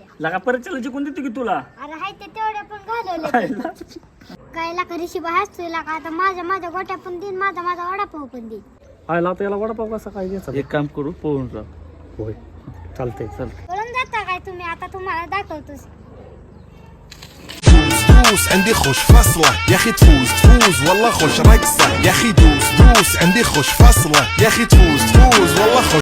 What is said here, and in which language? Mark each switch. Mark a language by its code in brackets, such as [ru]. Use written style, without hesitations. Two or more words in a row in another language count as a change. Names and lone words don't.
[mr] लगा परत चला जिंकून देतो की तुला. अरे हाय ते तेवढ्या पण घालवल्या. काय लाका ऋषी हसतोय लाका. आता माझ्या गोट्या पण देईन, माझा वडापाव पण देईन. आयला आता याला वडापाव कसा काय द्यायचा? एक काम करू पोहून जा. होय चालतंय. चल पळून जाता काय तुम्ही? आता तुम्हाला दाखवतोस. [ar] دوس عندي خوش فصلة يا اخي تفوز والله خوش رقصة يا اخي دوس عندي خوش فصلة يا اخي تفوز والله خوش